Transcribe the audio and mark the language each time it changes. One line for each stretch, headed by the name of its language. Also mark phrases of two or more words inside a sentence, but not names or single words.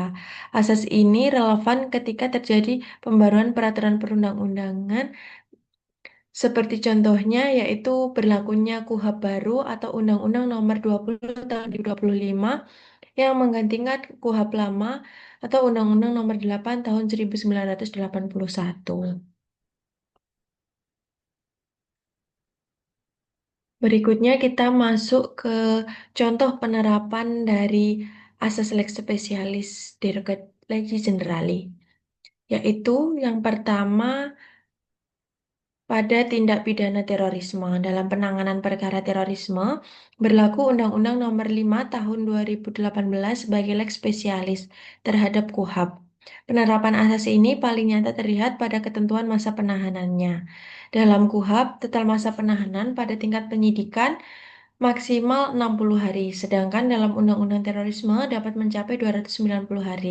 Indonesian: Asas ini relevan ketika terjadi pembaruan peraturan perundang-undangan, seperti contohnya yaitu berlakunya KUHP baru atau Undang-Undang Nomor 20 Tahun 2025 yang menggantikan KUHP lama atau Undang-Undang Nomor 8 Tahun 1981. Berikutnya kita masuk ke contoh penerapan dari asas
Latin: lex specialis derogat legis generali,
Indonesian: yaitu yang pertama pada tindak pidana terorisme. Dalam penanganan perkara terorisme, berlaku Undang-Undang Nomor 5 Tahun 2018 sebagai
Latin: lex specialis
Indonesian: terhadap KUHP. Penerapan asas ini paling nyata terlihat pada ketentuan masa penahanannya. Dalam KUHP, total masa penahanan pada tingkat penyidikan maksimal 60 hari, sedangkan dalam Undang-Undang Terorisme dapat mencapai 290 hari.